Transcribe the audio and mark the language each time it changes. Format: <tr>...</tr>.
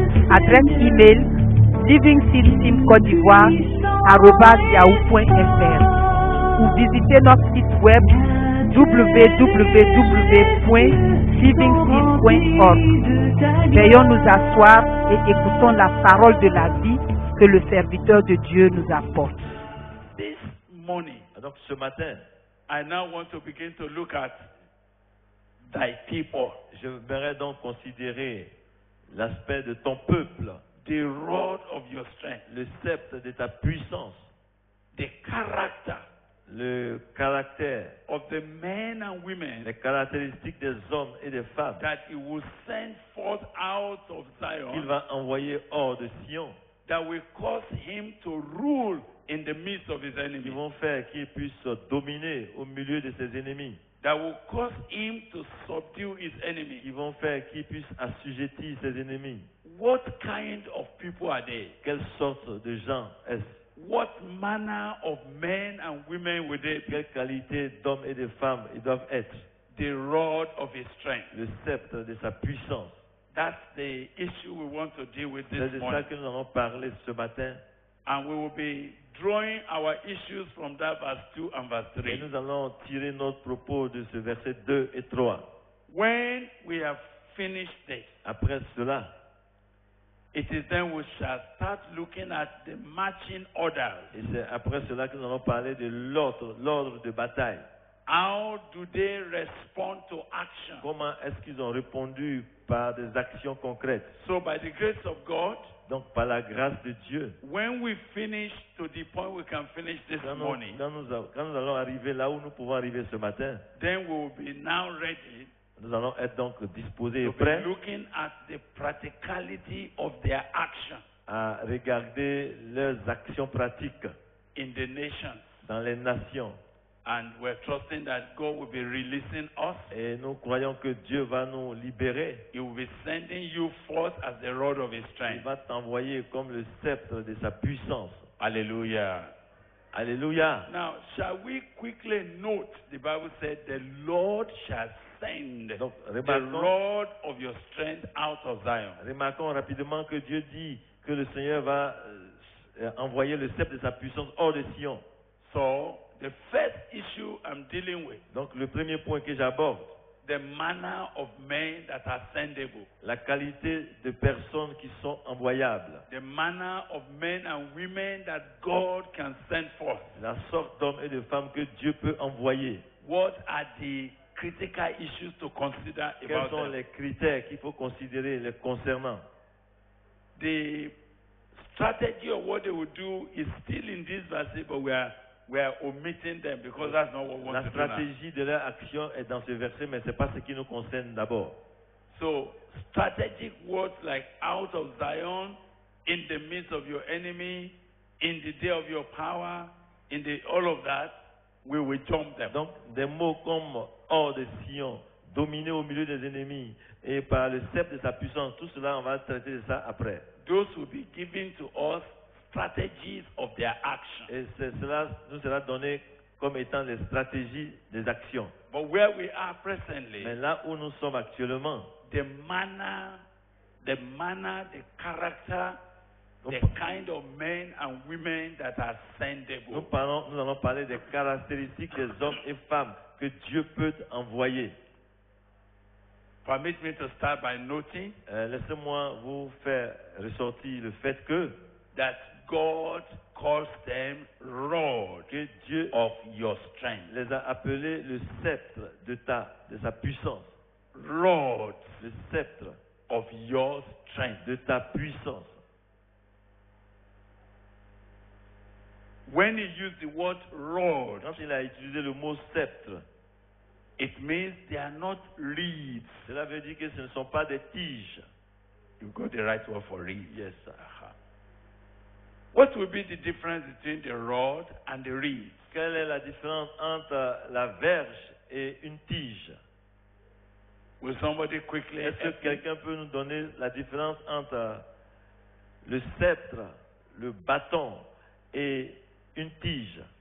<fr>Adresse email livingseedteam.côte-d'ivoire@yahoo.fr ou visitez notre site web www.livingseed.org. Veuillons nous asseoir et écoutons la parole de la vie que le serviteur de Dieu nous apporte.</fr> <en>This morning,</en> <fr>Donc ce matin,</fr> <en>I now want to begin to look at thy people,</en> <fr>je voudrais donc considérer l'aspect de ton peuple,</fr> <en>the rod of your strength,</en> <fr>le sceptre de ta puissance,</fr> <en>the character</en> <fr>le caractère,</fr> <en>of the men and women</en> <fr>les caractéristiques des hommes et des femmes</fr> <en>that he will send forth out of</en> <fr>qu'il</fr> <en>Zion,</en> <fr>va envoyer hors de Sion,</fr> <en>that will cause him to rule in the midst of his</en> <fr>qui</fr> <en>enemies,</en> <fr>vont faire qu'il puisse dominer au milieu de ses ennemis,</fr> <en>that will cause him to subdue his enemies.</en> <fr>qui vont faire qu'il puisse assujettir ses ennemis.</fr> <en>What kind of people are they?</en> <fr>Quelle sorte de gens est-ce?</fr> <en>What manner of men and women will they be?</en> <fr>Quelle qualité d'hommes et de femmes ils doivent être?</fr> <en>The rod of his strength.</en> <fr>Le sceptre de sa puissance.</fr> <en>That's the issue we want to deal with</en> <fr>C'est</fr> <en>this</en> <fr>de ça</fr> <en>morning.</en> <fr>que nous allons parler ce matin.</fr> <en>And we will be drawing our issues from that verse 2 and verse</en> <fr>Et</fr> <en>3.</en> <fr>nous allons tirer notre propos de ce verset 2 et 3.</fr> <en>When we have finished this,</en> <fr>Après cela,</fr> <en>it is then we shall start looking at the marching orders.</en> <fr>et c'est après cela que nous allons parler de l'ordre de bataille.</fr> <en>How do they respond to action?</en> <fr>Comment est-ce qu'ils ont répondu par des actions concrètes?</fr> <en>So by the grace of God,</en> <fr>Donc par la grâce de Dieu,</fr> <en>when we finish to the point we can finish this</en> <fr>quand</fr> <en>morning,</en> <fr>nous allons arriver là où nous pouvons arriver ce matin,</fr> <en>then we will be now ready</en> <fr>nous allons être donc disposés et</fr> <en>to be</en> <fr>prêts</fr> <en>looking at the practicality of their action</en> <fr>à regarder leurs actions pratiques</fr> <en>in the nations.</en> <fr>dans les nations.</fr> <en>And we're trusting that God will be releasing us.</en> <fr>Et nous croyons que Dieu va nous libérer.</fr> <en>He will be sending you forth as the rod of his</en> <fr>Il</fr> <en>strength.</en> <fr>va t'envoyer comme le sceptre de sa puissance.</fr> <en>Hallelujah.</en> <fr>Alléluia.</fr> <en>Now, shall we quickly note, the Bible said, the Lord shall send</en> <fr>Donc,</fr> <en>the</en> <fr>remarquons,</fr> <en>rod of your strength out of Zion.</en> <fr>remarquons rapidement que Dieu dit que le Seigneur va envoyer le sceptre de sa puissance hors de Sion.</fr> <en>So, the first issue I'm dealing with,</en> <fr>Donc, le premier point que j'aborde,</fr> <en>the manner of men that are sendable,</en> <fr>la qualité de personnes qui sont envoyables,</fr> <en>the manner of men and women that God can send forth.</en> <fr>la sorte d'hommes et de femmes que Dieu peut envoyer.</fr> <en>What are the critical issues to consider</en> <fr>Quels</fr> <en>about</en> <fr>sont</fr> <en>them?</en> <fr>les critères qu'il faut considérer les concernant?</fr> <en>The strategy of what they will do is still in this verse, but we are omitting them because that's not what we want</en> <fr>La</fr> <en>to do now.</en> <fr>stratégie de leur action est dans ce verset, mais ce n'est pas ce qui nous concerne d'abord.</fr> <en>So, strategic words like out of Zion, in the midst of your enemy, in the day of your power, all of that, we will jump them.</en> <fr>Donc, des mots comme hors de Sion, dominer au milieu des ennemis, et par le sceptre de sa puissance, tout cela, on va traiter de ça après.</fr> <en>Those will be given to us strategies of their action.</en> <fr>Et cela nous sera donné comme étant les stratégies des actions.</fr> <en>But where we are presently,</en> <fr>Mais là où nous sommes actuellement,</fr> <en>the manner, the character, the kind of men and women that are</en> <fr>nous</fr> <en>sendable.</en> <fr>allons parler des caractéristiques des hommes et femmes que Dieu peut envoyer.</fr> <en>Permit me to start by noting</en> <fr>Laissez-moi vous faire ressortir le fait que</fr> <en>that God calls them rod</en> <fr>Dieu</fr> <en>of your strength.</en> <fr>les a appelés le sceptre de sa puissance.</fr> <en>Rod</en> <fr>Le sceptre</fr> <en>of your strength.</en> <fr>de ta puissance.</fr> <en>When he used the word rod,</en> <fr>Quand il a utilisé le mot sceptre,</fr> <en>It means they are not reeds.</en> <fr>Cela veut dire que ce ne sont pas des tiges.</fr> <en>You've got the right word for reeds. Yes, sir. What will be the difference between the rod and the reeds?</en> <fr>Quelle est la différence entre la verge et une tige?</fr> <en>Will somebody quickly</en> <fr>Est-ce que</fr> <en>help me?</en> <fr>quelqu'un peut nous donner la différence entre le sceptre, le bâton et une tige?</fr>